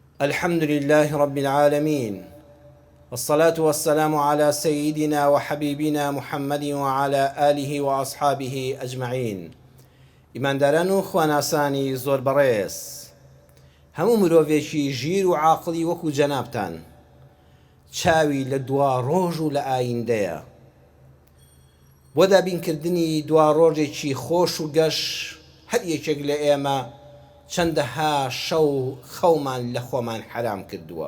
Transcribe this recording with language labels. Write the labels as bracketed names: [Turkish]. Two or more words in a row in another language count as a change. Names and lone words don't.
[Arabic] الحمد لله رب العالمين، والصلاة والسلام على سيدنا وحبيبنا محمد وعلى آله وأصحابه أجمعين. [Central Kurdish] إمان دارانو خواناساني زور بريس همو مروفيشي ژیر و عاقلی وەکو جەنابتان چاوی لە دوا ڕۆژ و لە ئایندەیە بۆ دابینکردنی دوا ڕۆژێکی خۆش و گەش هەر یەکێک لە ئێمە چەندەها شەو خەومان لە خۆمان حرام کردووە.